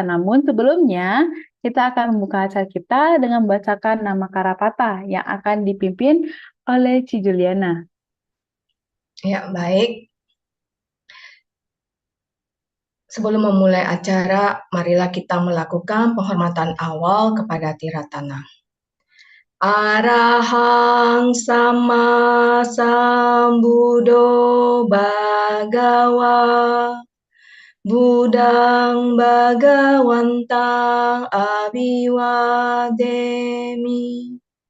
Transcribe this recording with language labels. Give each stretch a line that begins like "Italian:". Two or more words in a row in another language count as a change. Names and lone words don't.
Indonesian: Namun sebelumnya, kita akan membuka acara kita dengan membacakan nama Karapata yang akan dipimpin oleh Ci Juliana. Ya, baik. Sebelum memulai acara, marilah kita melakukan penghormatan awal kepada Tiratana.
Pali: Arahang sama sambuddho bhagawa, Buddhang bhagawantang abhiwademi,